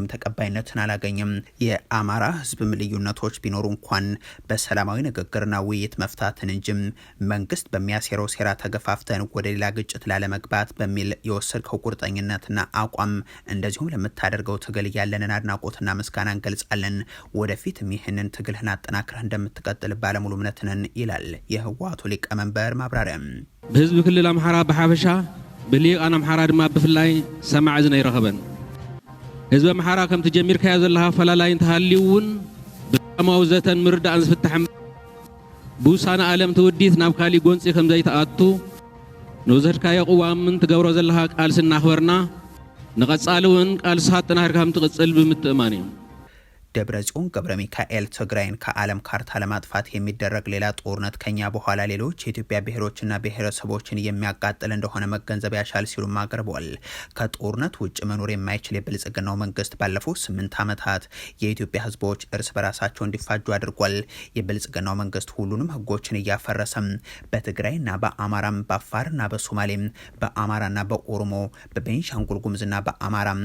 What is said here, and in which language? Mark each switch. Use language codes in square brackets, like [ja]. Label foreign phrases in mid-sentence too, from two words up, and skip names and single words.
[am] ተቀባይነትን አላገኘም። የአማራ ህዝብም ልዩነቶች ቢኖሩ እንኳን በሰላማዊ ንግግርና ውይይት መፍታትን እንጂም መንግስት በሚያሴረው ሴራ ተገፋፍተን ወደ ሌላ ግጭት ላለመግባት በሚል የወሰድከው ቁርጠኝነትና አቋም እንደዚሁም ለምታደርገው ትግል ያለንን አድናቆትና ምስጋና እንገልጻለን። ወደፊትም ይህንን ትግልህን አጠናክረህ እንደምትቀጥል ባለሙሉ እምነት ነን ይላል የህወሓቱ ሊቀመንበር ማብራሪያ። [ti] በህዝብ ክልል አምሓራ በሓበሻ ብሊቃን አምሓራ ድማ ብፍላይ ሰማዕ ዝነ ይረኸበን ህዝብ አምሓራ ከም ተጀሚርካዮ ዘለኻ ፈላላይ እንተሃልዩውን ብሰላማዊ ዘተን ምርዳእን ዝፍታሕ ብውሳነ ዓለም ትውዲት ናብ ካሊእ ጎንፂ ከም ዘይተኣቱ ንወሰድካዮ ቅዋምን ትገብሮ ዘለኻ ቃልሲ እናኽበርና ንቐጻሊ እውን ቃልስኻ ኣጠናኺርካ ከም ትቕጽል ብምትእማን እዩ። [am] ደብረጽዮን ገብረ ሚካኤል ትግራይን ከዓለም ካርታ ለማጥፋት የሚደረግ ሌላ ጦርነት ከኛ በኋላ ሌሎች የኢትዮጵያ ብሔሮችና ብሔረሰቦችን የሚያቃጥል እንደሆነ መገንዘብ ያሻል ሲሉም አቅርበዋል። ከጦርነት ውጭ መኖር የማይችል የብልጽግናው መንግስት ባለፉት 8 ዓመታት የኢትዮጵያ ህዝቦች እርስ በራሳቸው እንዲፋጁ አድርጓል። የብልጽግናው መንግስት ሁሉንም ህጎችን እያፈረሰም በትግራይና በአማራም በአፋርና በሶማሌም በአማራና በኦሮሞ በቤንሻንጉል ጉሙዝና በአማራም